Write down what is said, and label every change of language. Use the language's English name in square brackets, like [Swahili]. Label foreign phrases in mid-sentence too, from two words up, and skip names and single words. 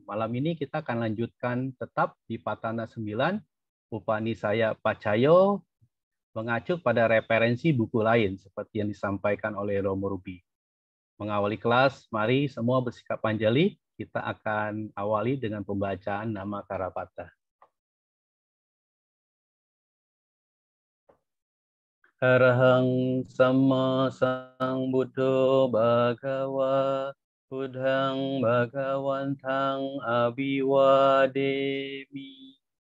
[Indonesian] Malam ini kita akan lanjutkan tetap di patana 9, [Pali] Upanisaya Pacayo, [Indonesian] mengacu pada referensi buku lain seperti yang disampaikan oleh Romo Rubi. Mengawali kelas, mari semua bersikap panjali. Kita akan awali dengan pembacaan nama Karapata. [Pali] Arahang sama sang buddho bhagawa, buddhang bhagawantang abiwademi.